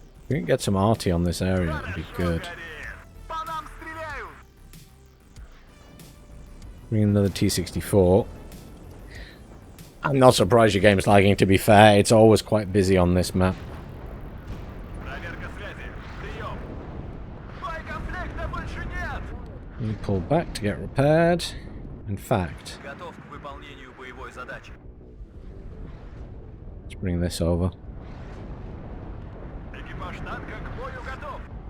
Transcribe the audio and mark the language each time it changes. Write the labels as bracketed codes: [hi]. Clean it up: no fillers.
[en] If we can get some arty on this area, that'd be good. [ru] По нам стреляют! [en] Bring another T64. I'm not surprised your game's lagging, to be fair. It's always quite busy on this map. [ru] Проверка связи. Прием. Боекомплекта больше нет! [en] You pull back to get repaired. In fact, [ru] Готов к выполнению боевой задачи. [en] let's bring this over. [ru] Экипаж танка к бою готов.